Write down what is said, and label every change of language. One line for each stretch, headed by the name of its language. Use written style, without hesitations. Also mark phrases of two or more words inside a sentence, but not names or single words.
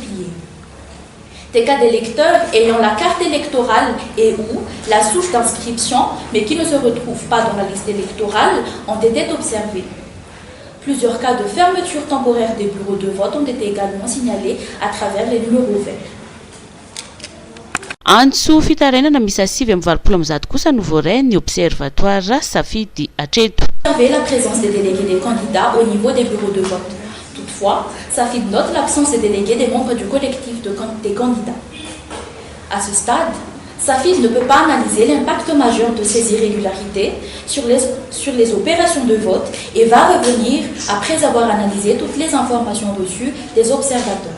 French: Des cas d'électeurs ayant la carte électorale et ou la souche d'inscription, mais qui ne se retrouvent pas dans la liste électorale, ont été observés. Plusieurs cas de fermeture temporaire des bureaux de vote ont été également signalés à travers les numéros verts.
Malagasy: Antso fitarainana misy 6 kosa no voray ny observatoire SAFID hatreto.
French: Observer la présence des délégués des candidats au niveau des bureaux de vote. Toutefois, SAFID note l'absence des délégués des membres du collectif des candidats. À ce stade, SAFID ne peut pas analyser l'impact majeur de ces irrégularités sur les opérations de vote et va revenir après avoir analysé toutes les informations reçues des observateurs.